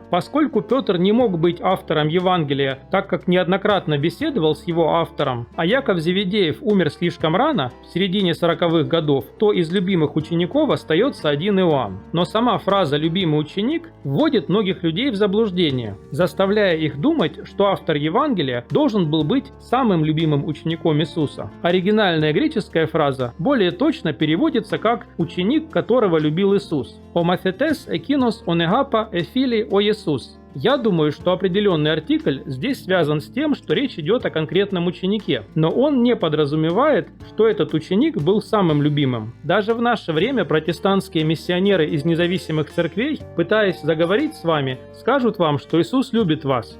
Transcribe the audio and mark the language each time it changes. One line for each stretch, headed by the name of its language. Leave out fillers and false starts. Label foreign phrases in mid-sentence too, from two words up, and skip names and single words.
Russian: Поскольку Петр не мог быть автором Евангелия, так как неоднократно беседовал с его автором, а Яков Зеведеев умер слишком рано, в середине 40-х годов, то из любимых учеников остается один Иоанн. Но сама фраза «любимый ученик» вводит многих людей в заблуждение, заставляя их думать, что автор Евангелия должен был быть самым любимым учеником Иисуса. Оригинальная греческая фраза более точно переводится как «ученик, которого любил Иисус».
Greek: «Ο μαθητές εκείνος ον ἐγάπα ἐφίλη ο Иисус».
Russian: Я думаю, что определенный артикль здесь связан с тем, что речь идет о конкретном ученике, но он не подразумевает, что этот ученик был самым любимым. Даже в наше время протестантские миссионеры из независимых церквей, пытаясь заговорить с вами, скажут вам, что Иисус любит вас.